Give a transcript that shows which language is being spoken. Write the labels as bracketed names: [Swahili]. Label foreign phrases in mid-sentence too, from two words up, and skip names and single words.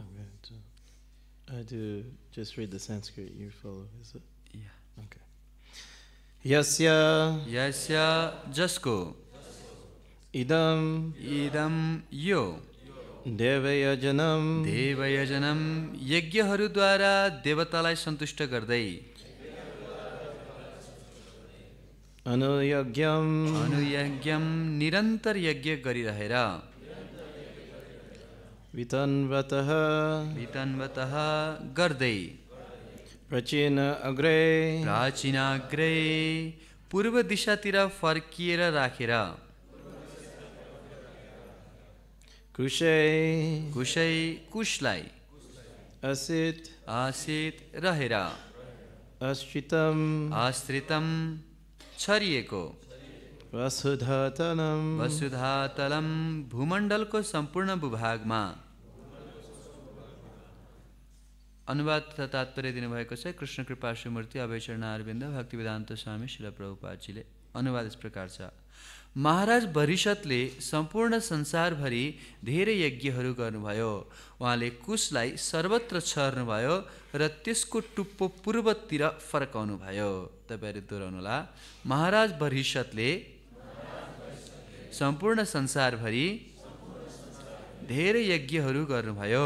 [English] I do just read the Sanskrit, you follow, is it? Yeah. Okay. Yasya [Nepali] यस्य जसको [Sanskrit] idam [Nepali] इदम यो [Sanskrit] devayajanam [Nepali] देवयजनम यज्ञहरूद्वारा देवतालाई सन्तुष्ट गर्दै [Sanskrit] anuyagyam [Nepali] अनुयज्ञम निरन्तर यज्ञ गरिरहेर [Sanskrit] vitanvatah [Nepali] वितन्वतः गर्दै [Sanskrit] प्राचीना अग्रे [Nepali] प्राचीनाग्रै पूर्व दिशातिर फर्किएर राखेर [Sanskrit] kushe [Nepali] कुशलाई [Sanskrit] asit [Nepali] आसित रहेर [Sanskrit] ashritam [Nepali] आश्रितम छरिएको [Sanskrit] vasudhatanam [Nepali] वसुधातलम भूमण्डलको सम्पूर्ण भूभागमा अनुवाद तथा तात्पर्य दिनुभएको छ कृष्ण कृपा श्रीमूर्ति अभयचरण अरविन्द भक्तिवेदान्त स्वामी शिल प्रभुपादजीले। अनुवाद यस प्रकार छ। महाराज भरिषतले सम्पूर्ण संसारभरि धेरै यज्ञहरू गर्नुभयो। उहाँले कुशलाई सर्वत्र छर्नुभयो र त्यसको टुप्पो पूर्वतिर फर्काउनु भयो। तपाईहरु दोहोऱ्याउनुहोला। महाराज भरिषतले सम्पूर्ण संसारभरि धेरै यज्ञहरू गर्नुभयो।